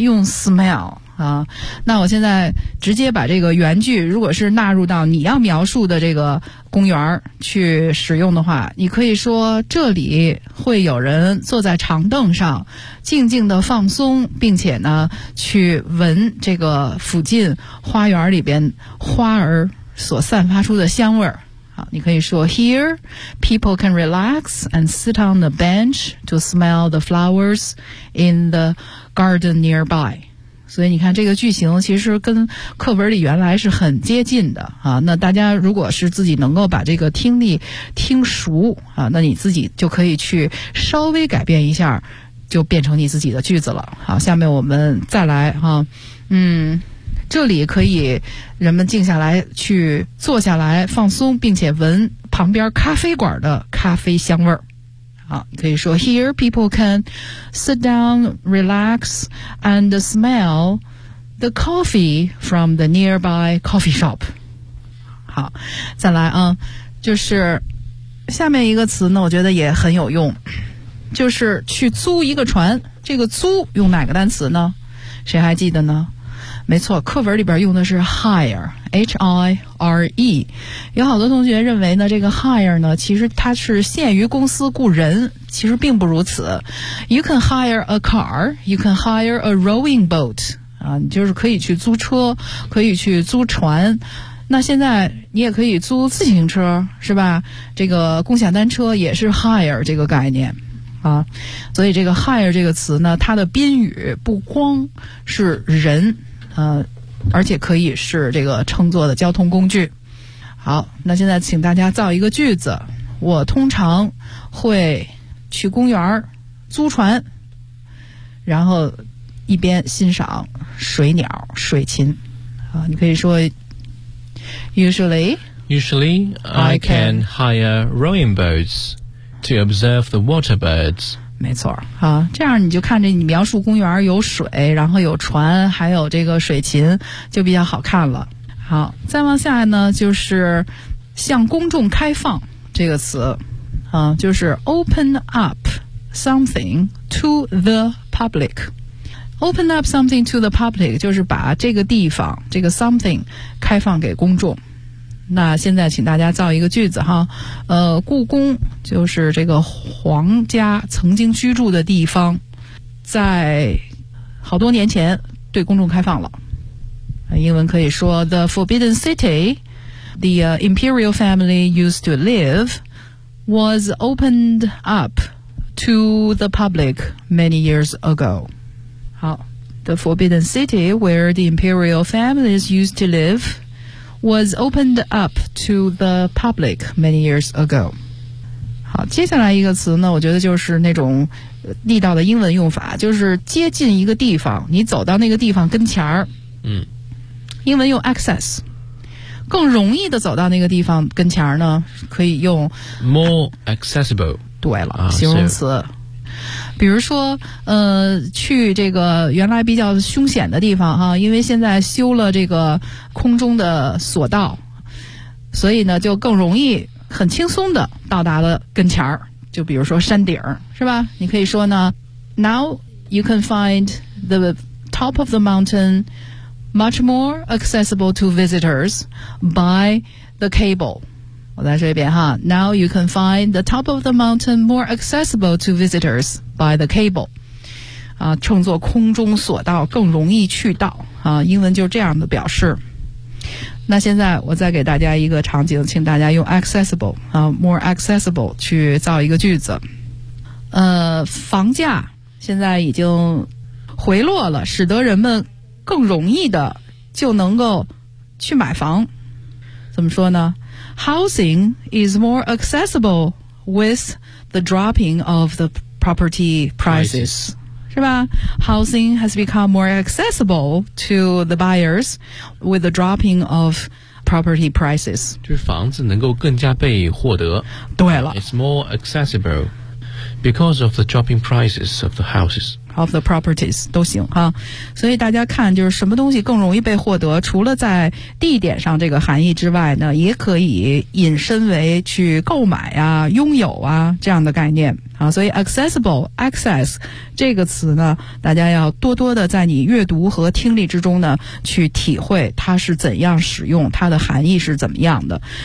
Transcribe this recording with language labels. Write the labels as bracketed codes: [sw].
[zh] 用 smell啊，那我现在直接把这个原句，如果是纳入到你要描述的这个公园去使用的话，你可以说这里会有人坐在长凳上静静的放松，并且呢去闻这个附近花园里边花儿所散发出的香味儿。好，你可以说 [en] Here people can relax and sit on the bench to smell the flowers in the garden nearby。 [zh] 所以你看这个句型其实跟课文里原来是很接近的啊。那大家如果是自己能够把这个听力听熟啊，那你自己就可以去稍微改变一下，就变成你自己的句子了。好，下面我们再来啊。嗯，这里可以人们静下来去坐下来放松，并且闻旁边咖啡馆的咖啡香味儿。好，可以说 [en] Here people can sit down, relax, and smell the coffee from the nearby coffee shop. [zh] 好，再来啊，就是下面一个词呢，我觉得也很有用，就是去租一个船。这个租用哪个单词呢？谁还记得呢？没错，课文里边用的是 hire，H-I-R-E。有好多同学认为呢，这个 hire 呢，其实它是限于公司雇人，其实并不如此。 [en] You can hire a car, you can hire a rowing boat。 [zh] 啊，你就是可以去租车，可以去租船。那现在你也可以租自行车，是吧？这个共享单车也是 hire 这个概念。啊，所以这个 hire 这个词呢，它的宾语不光是人，而且可以是这个乘坐的交通工具。好，那现在请大家造一个句子，我通常会去公园租船，然后一边欣赏水鸟水禽。啊，你可以说 [en] Usually I can hire rowing boatsTo observe the water birds. [zh] 没错，啊，这样你就看着你描述公园有水，然后有船，还有这个水禽，就比较好看了。好，再往下呢，就是向公众开放这个词，啊，就是 [en] open up something to the public. Open up something to the public [zh] 就是把这个地方，这个 something 开放给公众。那现在请大家造一个句子哈，故宫就是这个皇家曾经居住的地方，在好多年前对公众开放了。英文可以说 [en] The Forbidden City the Imperial family used to live was opened up to the public many years ago. 好， The Forbidden City where the Imperial families used to liveWas opened up to the public many years ago. [zh] 好，接下来一个词呢，我觉得就是那种地道的英文用法，就是接近一个地方，你走到那个地方跟前儿。嗯，英文用 access， 更容易的走到那个地方跟前儿呢，可以用 [en] more accessible。 [zh] 对了，形容词。比如说去这个原来比较凶险的地方哈，因为现在修了这个空中的索道，所以呢就更容易很轻松的到达了跟前儿，就比如说山顶儿，是吧？你可以说呢 [en] Now you can find the top of the mountain much more accessible to visitors by the cable. [zh] 我再说一遍哈。 [en] Now you can find the top of the mountain more accessible to visitors by the cable. [zh] 啊，称作空中索道，更容易去到。啊，英文就这样的表示。那现在我再给大家一个场景，请大家用 accessible 啊 ，more accessible 去造一个句子。房价现在已经回落了，使得人们更容易的就能够去买房。怎么说呢 [en] ？Housing is more accessible with the dropping of the property prices. [zh] 是吧 [en] ？Housing has become more accessible to the buyers with the dropping of property prices. [zh] 就是房子能够更加被获得。对了 [en] ，It's more accessible. Because of the dropping prices of the houses. Of the properties, [zh] 都行哈。所以大家看就是什么东西更容易被获得，除了在地点上这个含义之外呢，也可以引申为去购买啊，拥有啊，这样的概念。啊，所以 accessible, access, 这个词呢，大家要多多的在你阅读和听力之中呢，去体会它是怎样使用，它的含义是怎么样的。